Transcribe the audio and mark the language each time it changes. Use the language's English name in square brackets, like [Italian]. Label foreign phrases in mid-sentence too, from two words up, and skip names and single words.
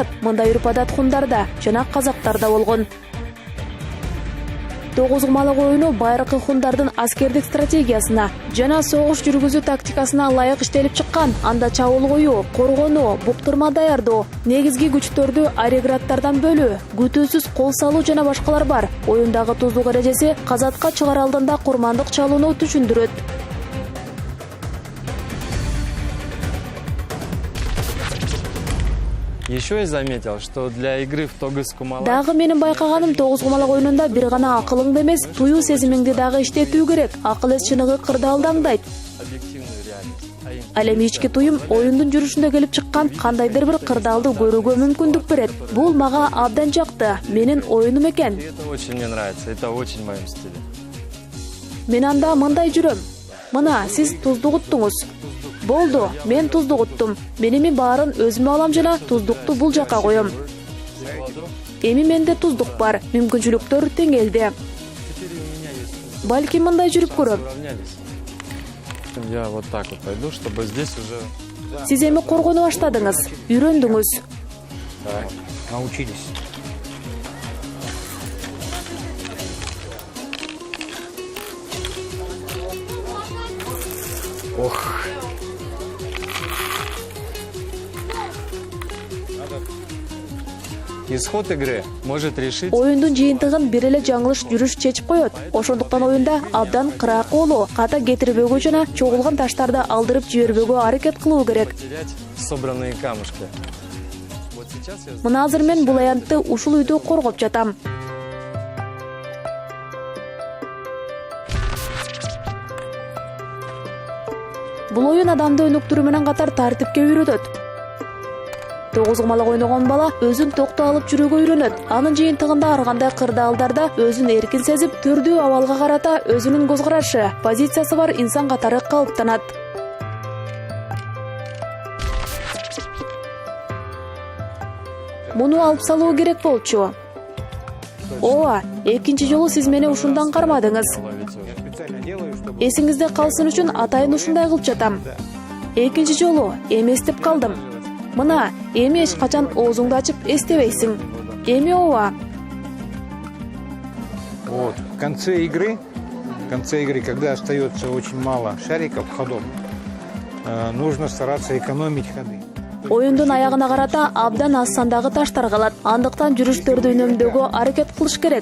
[Kyrgyz] Мындай үрп-адат хундарда жана казактарда болгон. 9 кумалак оюну байыркы хундардын аскердик стратегиясына жана согуш жүргүзүү тактикасына ылайык иштелип чыккан. Анда чабуул коюу, коргонуу, буктурма даярдоо, негизги күчтөрдү ареграттардан бөлүү, күтүүсүз кол салуу жана башкалар бар. Оюндагы туздук эрежеси казатка чыгар алдында курмандык чалууну түшүндүрөт. [Russian] Еще я заметил, что для игры в тогыз кумалак... [Kyrgyz] Дагы менин байкаганым 9 кумалак оюнунда бир гана акылыңды эмес, туюу сезимиңди дагы иштетүү керек. Акыл эс чыныгы кырдаалды аңдайт. [Russian] Объективную реальность. [Kyrgyz] Ал эми ички туюм оюндун жүрүшүндө келип чыккан кандайдыр бир кырдаалды көрүүгө мүмкүндүк берет. Бул мага абдан жакты. Менин оюнум экен. [Russian] И это очень мне нравится, это очень в моем стиле. [Kyrgyz] Мен анда мындай жүрөм. Мына сиз туздук уттуңуз. Болду, мен туздук уттум. Мен эми баарын өзүмө алам жана туздукту бул жакка коем. Эми менде туздук бар, мүмкүнчүлүктөр теңелди. Балки мындай жүрүп көрөм. [Russian] Я вот так вот пойду, чтобы здесь уже... [Kyrgyz] Сиз эми коргону баштадыңыз, үйрөндүңүз. [Russian] Да, научились. Ох. Исход игры может решить... [Kyrgyz] Оюндун жыйынтыгын бир эле жаңылыш жүрүш чечип коет. Ошондуктан оюнда абдан кыраак болуу, ката кетирбөөгө жана чогулган таштарды алдырып жибербөөгө аракет кылуу керек. [Russian] Потерять собранные камушки. Вот сейчас я... [Kyrgyz] Мына азыр мен бул аянтты ушул үйдө коргоп жатам. Бул оюн адамды өнүктүрүү менен катар тартипке үйрөтөт. 9 кумалак ойногон бала өзүн токтоо алып жүрүүгө үйрөнөт. Анын жыйынтыгында ар кандай кырдаалдарда өзүн эркин сезип, түрдүү абалга карата өзүнүн көз карашы, позициясы бар инсан катары калыптанат. Муну алып салуу керек болчу. Ооба, экинчи жолу сиз мени ушундан кармадыңыз. [Russian] Я специально делаю, чтобы... [Kyrgyz] Эсиңизде калсын үчүн атайын ушундай кылып жатам. Экинчи жолу эми эстеп калдым. Мына, эми эч качан оозуңду ачып эстебейсиң. Эми ооба. [Russian] Вот. В конце игры, когда остается очень мало шариков, ходов, нужно стараться экономить ходы. [Kyrgyz] Оюндун аягына карата абдан аз сандагы таштар калат. Андыктан жүрүштөрдү үнөмдөөгө аракет кылыш керек.